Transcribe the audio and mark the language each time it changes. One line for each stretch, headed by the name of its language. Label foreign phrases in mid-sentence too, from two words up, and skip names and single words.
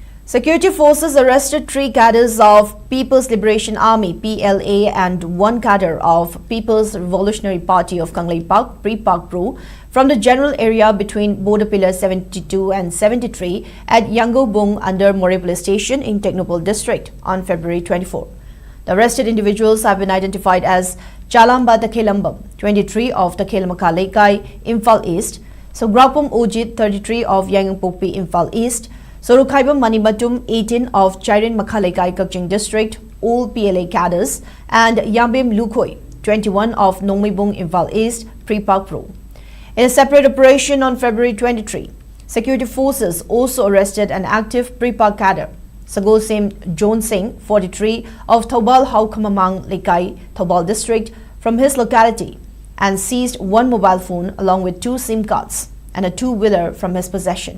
English: Security forces arrested 3 cadres of People's Liberation Army (PLA) and 1 cadre of People's Revolutionary Party of Kangleipak (Pre-Pak Pro) from the general area between border pillars 72 and 73 at Yangobung under More Police Station in Technopole District on February 24. The arrested individuals have been identified as Chalamba Takhelambam, 23 of Takhelmaka Lekai, Imphal East, Sograpum Ojit, 33 of Yangangpopi, Imphal East, Sorokhaibam Manimatum, 18 of Chairin Makhalekai, Kakching District, all PLA cadres, and Yambim Lukhoi, 21 of Nongmibung, Imphal East, Pre-Pak Pro. In a separate operation on February 23, security forces also arrested an active Pre-Pak cadre, Sagosem John Singh, 43 of Thobal Haukamamang Lekai, Thobal District, from his locality and seized 1 mobile phone along with 2 SIM cards and a 2-wheeler from his possession.